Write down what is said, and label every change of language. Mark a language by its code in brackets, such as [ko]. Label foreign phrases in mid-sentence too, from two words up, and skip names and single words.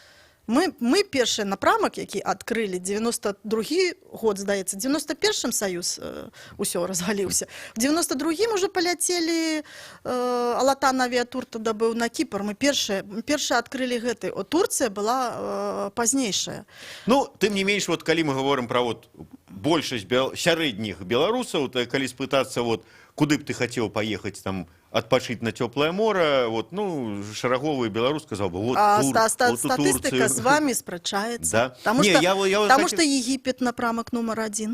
[be] Мы першы напрамак, які адкрылі, 92-й год, здаецца, 91-м Саюз усё разгаліўся. В 92-м уже паляцелі Алатан авіатур тады быў на Кіпр. Мы першы адкрылі гэты. Турцыя была пазнейшая. Ну, тым не менш, вот калі [ru] мы говорим про [be] вот большасць сярэдніх беларусаў, то калі спытацца, вот, куды б ты хацеў паехаць там адпачыць на цёплае мора, вот, ну, шараговы беларус сказаў бы, вот, статыстыка з вамі спрачаецца. Да? Таму што Егіпет напрамак нумар 1.